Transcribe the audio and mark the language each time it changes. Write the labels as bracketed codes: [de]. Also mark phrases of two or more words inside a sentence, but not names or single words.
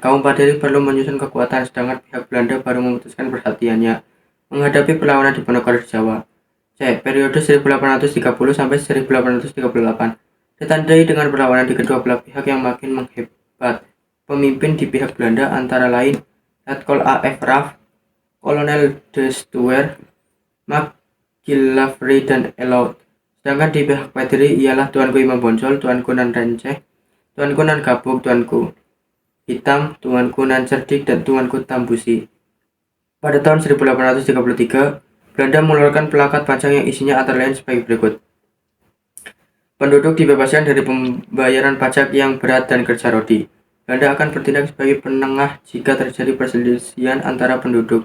[id] Kaum Paderi perlu menyusun kekuatan, sedangkan pihak Belanda baru memutuskan perhatiannya menghadapi perlawanan di Ponorogo, Jawa. C. Periode 1830 sampai 1838 ditandai dengan perlawanan di kedua belah pihak yang makin menghebat. Pemimpin di pihak Belanda antara lain Letkol A.F. Raff, Kolonel de Stuwer, McGillivray, dan Elliot. Sedangkan di pihak Paderi ialah Tuanku Imam Bonjol, Tuanku Nan Renceh, Tuanku Nan Gabuk, Tuanku Hitam, Tuanku Nan Cerdik, dan Tuanku Tambusi. Pada tahun 1833, Belanda mengeluarkan plakat panjang yang isinya antara lain sebagai berikut. Penduduk dibebaskan dari pembayaran pajak yang berat dan kerja rodi. Belanda akan bertindak sebagai penengah jika terjadi perselisihan antara penduduk.